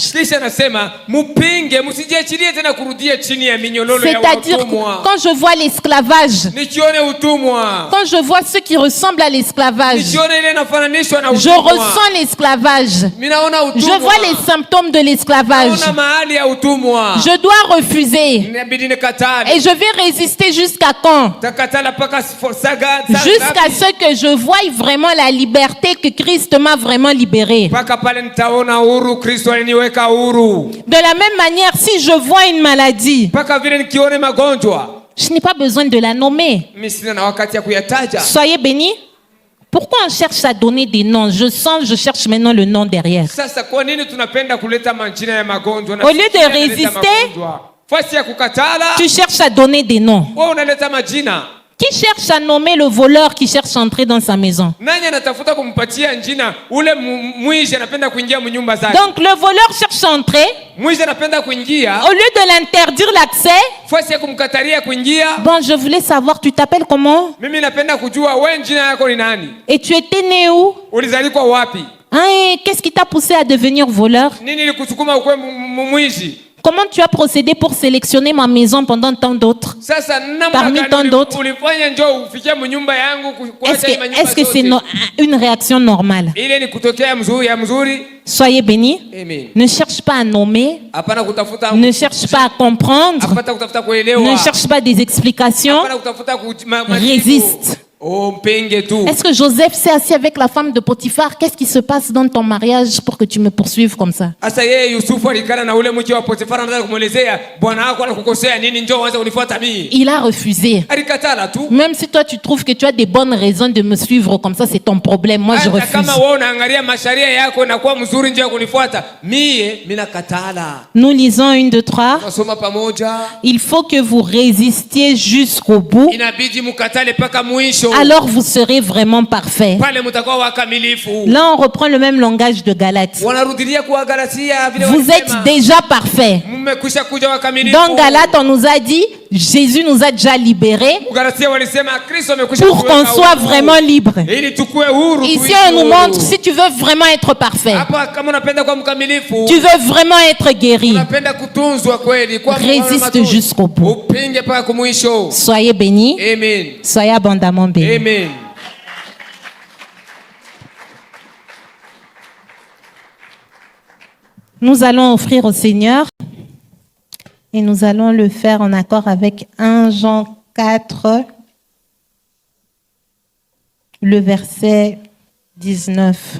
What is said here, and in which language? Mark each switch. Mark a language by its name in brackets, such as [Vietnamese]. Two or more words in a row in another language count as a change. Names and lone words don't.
[French] C'est-à-dire quand je vois l'esclavage, quand je vois ceux qui ressemblent à l'esclavage, je ressens l'esclavage. Je vois les symptômes fantôme de l'esclavage. [Swahili] naona mahali ya utumwa, [French] Je dois refuser. [Swahili] inabidi nikatale. [French] Et je vais résister jusqu'à quand? [Swahili] Takatala paka [French] Jusqu'à ce que je voie vraiment la liberté que Christ m'a vraiment libérée. [Swahili] mpaka pale nitaona huru Kristo aliniweka huru. [French] De la même manière, si je vois une maladie, [Swahili] Mpaka vile nikione magonjwa, [French] je n'ai pas besoin de la nommer. [Swahili] mimi sina na wakati ya kuyataja. [French] Soyez bénis. Pourquoi on cherche à donner des noms? Je cherche maintenant le nom derrière. [Swahili] Sasa kwa nini tunapenda kuleta majina ya magonjwa na [French] Au lieu de [Swahili] sisi tunaleta [French] résister, [Swahili] magonjwa? Fasi ya kukatala, [French] Tu cherches à donner des noms. [Swahili] wewe unaleta majina. [French] Qui cherche à nommer le voleur qui cherche à entrer dans sa maison? [Swahili] Nani anatafuta kumpatia jina ule mwizi anapenda kuingia mnyumba zake? [French] Donc le voleur cherche à entrer. [Swahili] Mwizi anapenda kuingia, [French] Au lieu de l'interdire l'accès, [Swahili] fasi ya kumkatalia kuingia. [French] bon, je voulais savoir, tu t'appelles comment? [Swahili] Mimi napenda kujua wewe jina yako ni nani? [French] Et tu étais né où? [Swahili] Ulizalikwa wapi? [French] Hein, et qu'est-ce qui t'a poussé à devenir voleur? [Swahili] Nini ilikusukuma ukwe mwizi? [French] Comment tu as procédé pour sélectionner ma maison pendant tant d'autres? [Swahili] Sasa namna [French] Parmi tant [Swahili] gani [French] d'autres. [Swahili] ulifanya njoo ufikie mnyumba yangu kuacha hii manyumba [French] Est-ce que c'est [Swahili] zote? [French] une réaction normale? [Swahili] Ile ni kutokea ya mzuri. [French] Soyez bénis. Amen. Ne cherche pas à nommer. [Swahili] Hapana kutafuta, [French] Ne cherche pas à comprendre. [Swahili] hapana kutafuta kuelewa. [French] Ne cherche pas des explications. [Swahili] Hapana kutafuta majibu. [French] Résiste. [Swahili] Oh, mpenge tu. [French] Est-ce que Joseph s'est assis avec la femme de Potiphar? Qu'est-ce qui se passe dans ton mariage pour que tu me poursuives comme ça? [Swahili] Asa yeye Yusufu alikana na ule mke wa Potifara, anataka kumuelezea bwana wako anakukosea nini, njoo anza unifuata mimi. [French] Il a refusé. [Swahili] Alikatala tu. [French] Même si toi tu trouves que tu as des bonnes raisons de me suivre comme ça, c'est ton problème. Moi je [Swahili] Hata [French] refuse. [Swahili] kama wewe unaangalia masharia yako na kuwa mzuri njoo kunifuata, mimi nakatala. [French] Nous lisons 1, 2, 3. [Swahili] Nasoma pamoja. [French] Il faut que vous résistiez jusqu'au bout. [Swahili] Inabidi mukatale paka mwisho. [French] Alors vous serez vraiment parfait. [Swahili] Pale mtakuwa wakamilifu. [French] Là, on reprend le même langage de Galates. [Swahili] Wanarudilia kwa Galatia vile [French] Vous êtes [Swahili] walisema. [French] déjà parfait. [Swahili] Mmekwisha kuja wakamilifu. [French] Dans Galates, on nous a dit, Jésus nous a déjà libérés [Swahili] Galatia walisema Kristo amekwisha [French] pour qu'on [Swahili] kuweka [French] soit [Swahili] huru. [French] vraiment libre. [Swahili] Ili tukue huru. [French] Ici, [Swahili] tuishi [French] on nous [Swahili] huru. [French] montre, si tu veux vraiment être parfait, [Swahili] Hapa kama unapenda kuwa mkamilifu, [French] tu veux vraiment être guéri, [Swahili] unapenda kutunzwa kweli, kwa [French] résiste jusqu'au bout. [Swahili] upinge paka kumwisho. [French] Soyez bénis, Amen. soyez abondamment bénis. Amen. Nous allons offrir au Seigneur et nous allons le faire en accord avec 1 Jean 4, le verset 19.